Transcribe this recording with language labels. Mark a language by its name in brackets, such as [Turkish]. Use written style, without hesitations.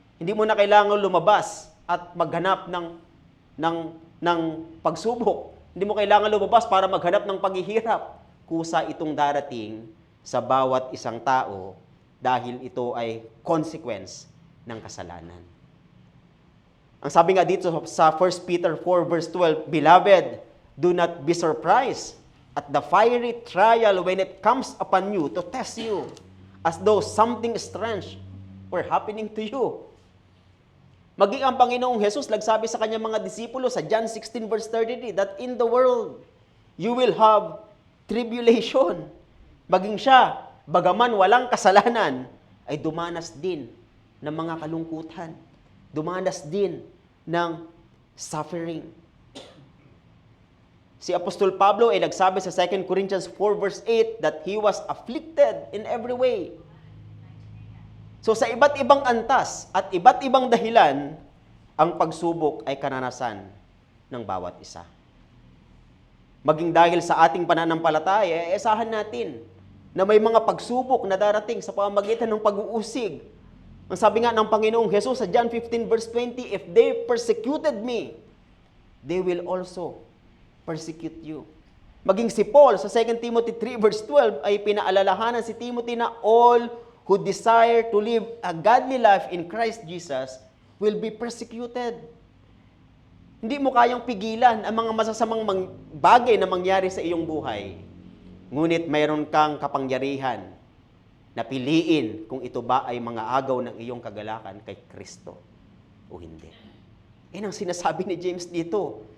[Filipino] Hindi mo na kailangan lumabas at maghanap ng pagsubok. Hindi mo kailangan lumabas para maghanap ng paghihirap. Kusa itong darating sa bawat isang tao dahil ito ay consequence ng kasalanan. Ang sabi nga dito sa [English] 1 Peter 4 verse 12, Beloved, do not be surprised at the fiery trial when it comes upon you to test you, as though something strange were happening to you. [Filipino] Maging ang Panginoong Jesus nagsabi sa kanyang mga disipulo sa John 16 verse 33 [English] that in the world you will have tribulation. [Filipino] Maging siya, bagaman walang kasalanan, ay dumanas din ng mga kalungkutan. Dumanas din ng suffering. Si Apostol Pablo ay nagsabi sa 2 Corinthians 4 verse 8 [English] that he was afflicted in every way. [Filipino] So sa iba't ibang antas at iba't ibang dahilan, ang pagsubok ay karanasan ng bawat isa. Maging dahil sa ating pananampalataya, asahan natin na may mga pagsubok na darating sa pamamagitan ng pag-uusig. Ang sabi nga ng Panginoong Jesus sa [English] John 15 verse 20, if they persecuted me, they will also persecute you. [Filipino] Maging si Paul sa 2 Timothy 3 verse 12 ay pinaalalahanan si Timothy na all [English] who desire to live a godly life in Christ Jesus will be persecuted. [Filipino] Hindi mo kayang pigilan ang mga masasamang bagay na mangyari sa iyong buhay. Ngunit mayroon kang kapangyarihan na piliin kung ito ba ay mga agaw ng iyong kagalakan kay Kristo o hindi. Yan ang sinasabi ni James dito.